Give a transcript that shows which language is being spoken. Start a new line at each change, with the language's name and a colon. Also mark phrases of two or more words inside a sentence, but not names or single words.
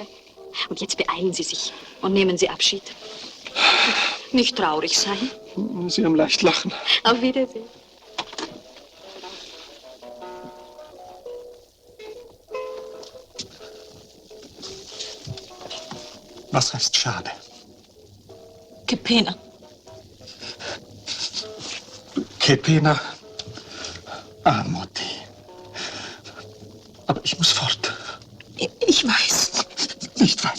German: Und jetzt beeilen Sie sich und nehmen Sie Abschied. Nicht traurig sein. Sie haben leicht lachen. Auf Wiedersehen. Was heißt schade?
Spanish: Que pena. Que pena.
Portuguese: Amo te.
German: Aber ich muss fort. Ich weiß. Nicht weit.